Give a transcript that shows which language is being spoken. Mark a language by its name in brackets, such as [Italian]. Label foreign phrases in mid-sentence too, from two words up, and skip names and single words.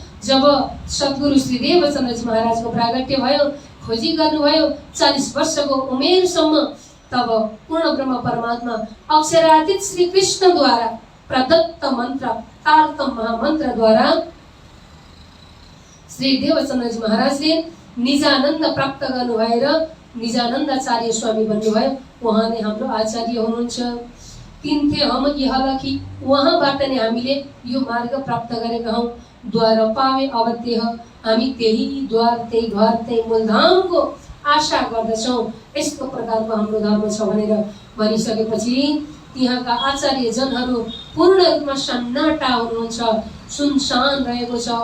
[Nepali] जब सद्गुरु श्री देवचन्द्रजी महाराजको प्रागट्य भयो, खोजी गर्नुभयो 40 वर्षको उमेरसम्म, तब पूर्ण ब्रह्म परमात्मा अक्षरातीत श्री कृष्णद्वारा प्रदत्त मन्त्र तारतम महामन्त्रद्वारा श्री देवचन्द्रजी महाराजले निजानन्द प्राप्त गर्नुभएर निजानन्दाचार्य स्वामी बन्नुभयो। उहाँ नै हाम्रो आचार्य हुनुहुन्छ। [Hindi] तीन थे हम यह लखी, [Nepali] उहाँबाट नै हामीले यो मार्ग प्राप्त गरेका हौं। [Hindi] द्वार पावे अब तेह, [Nepali] हामी त्यही द्वार त्यही घर त्यही मूलधामको आशा गर्दछौँ। यस्तो प्रकारको हाम्रो धर्म छ भनेर भनिसकेपछि त्यहाँका आचार्य जनहरू पूर्ण रूपमा सन्नाटा हुनुहुन्छ, सुनसान रहेको छ।